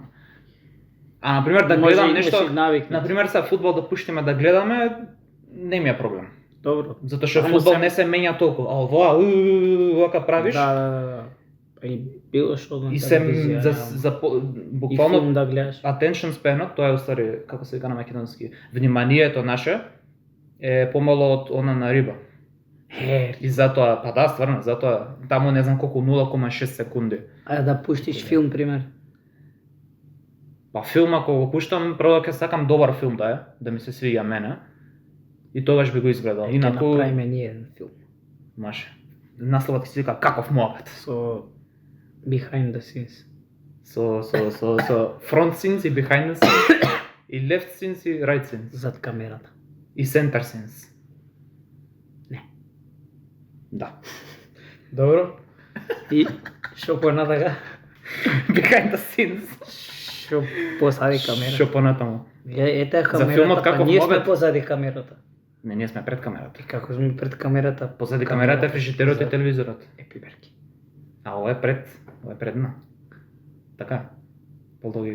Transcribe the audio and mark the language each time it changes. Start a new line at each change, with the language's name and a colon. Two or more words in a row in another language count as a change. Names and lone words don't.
Macedonian: А на пример да Може гледам и нешто, си навикнат. на пример са фудбал да пуштиме да гледаме, не ми е проблем. Добро. Затоа што Ама фудбал се- не се менја толку. А ова вака правиш Да. Па и било што на и се телевизија, и буквално филм да гледаш.
English: attention span,
Macedonian: тоа е уствари како се вика на македонски, вниманието наше е помало од она на риба. И затоа, па да, стварно, затоа таму не знам колку 0,6 секунди. А да пуштиш филм, пример. Па филм ако го пуштам, прво ќе сакам добар филм да е, да ми се свиѓа мене. И тогаш би го изгледал. Ќе Инаку направиме ние еден филм. маше. Насловот ти се вика Каков муабет.
English: Со behind the scenes. Со front scenes и behind the scenes и left scenes и right scenes
Macedonian: Зад камерата.
English: и center scenes.
Macedonian: Не. Да. Добро. И што понатака?
English: Behind the scenes.
Macedonian: Што посади камера? Што понатаму? Ете камерата, филмот па Каков ние сме муабет? позади камерата. Не, ние сме пред камерата. И како сме пред камерата? Позади камерата е фрижитерот и телевизорот. Епиберки. А ова е предна. Така. По логика.